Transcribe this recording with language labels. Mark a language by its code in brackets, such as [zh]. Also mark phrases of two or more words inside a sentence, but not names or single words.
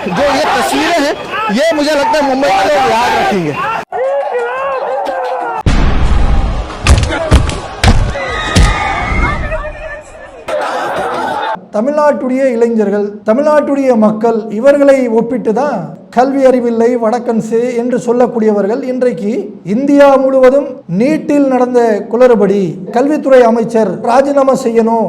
[hi] जो ये तस्वीरें हैं ये मुझे लगता है मुंबई वाले याद रखेंगे। [ta] தமிழ்நாட்டுடைய இளைஞர்கள், தமிழ்நாட்டுடைய மக்கள் இவர்களை ஒப்பிட்டு தான் கல்வி அறிவில்லை வடக்கன்சு என்று சொல்லக்கூடியவர்கள் இன்றைக்கு இந்தியா முழுவதும் நீட்டில் நடந்த குளறுபடி கல்வித்துறை அமைச்சர் ராஜினாமா செய்யணும்.